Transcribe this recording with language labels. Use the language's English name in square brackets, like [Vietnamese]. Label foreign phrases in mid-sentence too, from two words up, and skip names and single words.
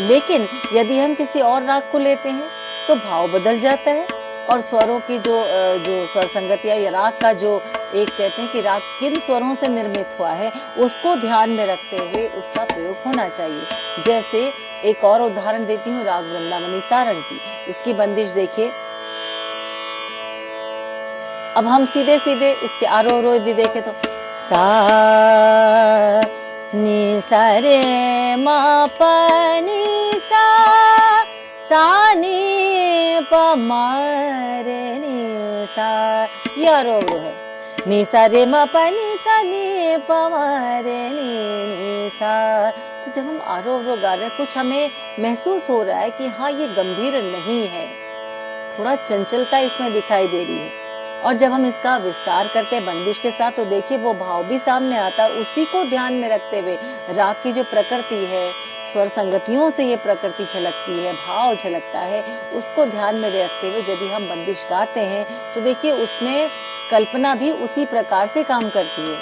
[Hindi] लेकिन यदि हम किसी और राग को लेते हैं तो भाव बदल जाता है, और स्वरों की जो स्वर संगतियां या राग का जो एक कहते हैं कि राग किन स्वरों से निर्मित हुआ है, उसको ध्यान में रखते हुए उसका प्रयोग होना चाहिए। जैसे एक और उदाहरण देती हूँ राग वृंदावनी सारंग की। इसकी बंदिश देखिए। अब हम सीधे सीधे इसके आरोह देखें तो सा नी सा रे मा प नी सा सा नी प म रे नी सा, ये आरोह है। नी सा रे म प नी सा नी प म रे नी सा। तो जब हम आरोह गा रहे हैं, कुछ हमें महसूस हो रहा है कि हाँ ये गंभीर नहीं है, थोड़ा चंचलता इसमें दिखाई दे रही है। और जब हम इसका विस्तार करते हैं बंदिश के साथ, तो देखिए वो भाव भी सामने आता है। उसी को ध्यान में रखते हुए राग की जो प्रकृति है, स्वर संगतियों से ये प्रकृति झलकती है, भाव झलकता है, उसको ध्यान में रखते हुए यदि हम बंदिश गाते हैं तो देखिए उसमें कल्पना भी उसी प्रकार से काम करती है।